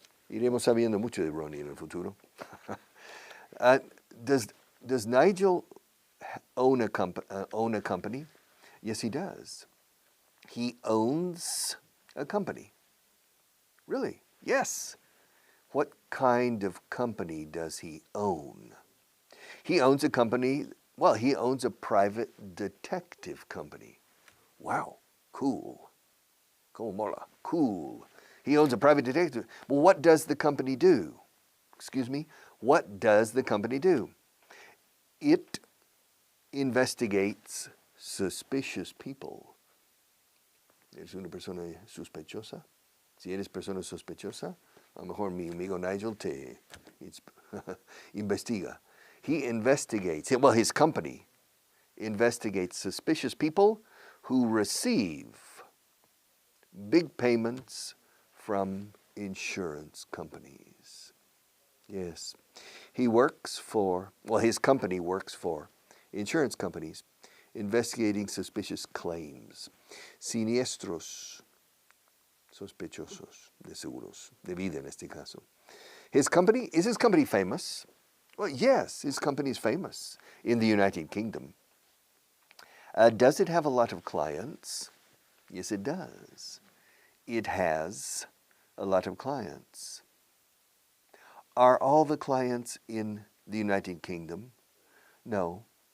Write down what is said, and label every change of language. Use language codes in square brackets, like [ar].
[es] Iremos sabiendo mucho de Ronnie en el futuro. [en] Does Nigel own a company? Yes, he does. He owns a company. Really? Yes. What kind of company does he own? He owns a company, well, he owns a private detective company. Wow, cool. [es] Como mola, [en] cool. He owns a private detective. Well, what does the company do? Excuse me? What does the company do? It investigates suspicious people. [es] ¿Eres una persona sospechosa? Si eres persona sospechosa, a lo mejor mi amigo Nigel te investiga. [en] He investigates, well, his company investigates suspicious people who receive big payments from insurance companies. Yes. He works for, well, his company works for insurance companies investigating suspicious claims. [es] Siniestros sospechosos de seguros de vida en este caso. [en] Is his company famous? Well, yes, his company is famous in the United Kingdom. Does it have a lot of clients? Yes, it does. It has a lot of clients. Are all the clients in the United Kingdom? No.